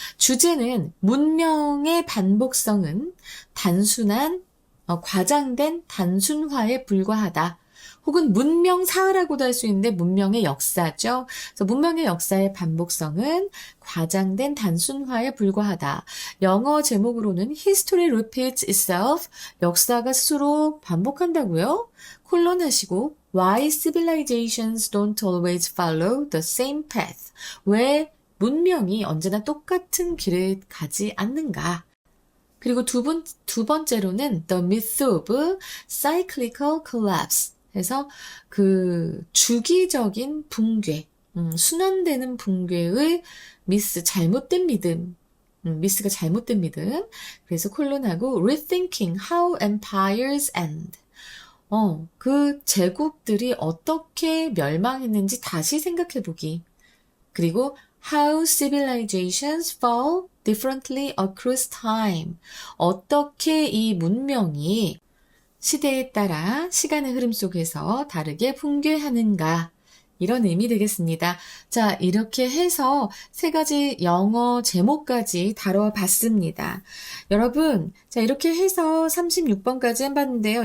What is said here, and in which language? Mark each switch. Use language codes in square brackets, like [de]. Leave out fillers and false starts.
[ko] 주제는 문명의 반복성은 단순한, 과장된 단순화에 불과하다. 혹은 문명사라고도 할 수 있는데 문명의 역사죠. 그래서 문명의 역사의 반복성은 과장된 단순화에 불과하다. 영어 제목으로는 [en] History repeats itself. [ko] 역사가 스스로 반복한다고요? 콜론 하시고 [en] Why civilizations don't always follow the same path. [ko] 왜 문명이 언제나 똑같은 길을 가지 않는가? 그리고 두 번째로는 [en] The myth of cyclical collapse. [ko] 그래서 그 주기적인 붕괴, 순환되는 붕괴의 잘못된 믿음, 미스가 잘못된 믿음. 그래서 콜론하고 [en] rethinking how empires end. [ko] 그 제국들이 어떻게 멸망했는지 다시 생각해보기. 그리고 [en] how civilizations fall differently across time. [ko] 어떻게 이 문명이 시대에 따라 시간의 흐름 속에서 다르게 붕괴하는가, 이런 의미 되겠습니다. 자, 이렇게 해서 세 가지 영어 제목까지 다뤄봤습니다. 여러분, 자, 이렇게 해서 36번까지 해봤는데요.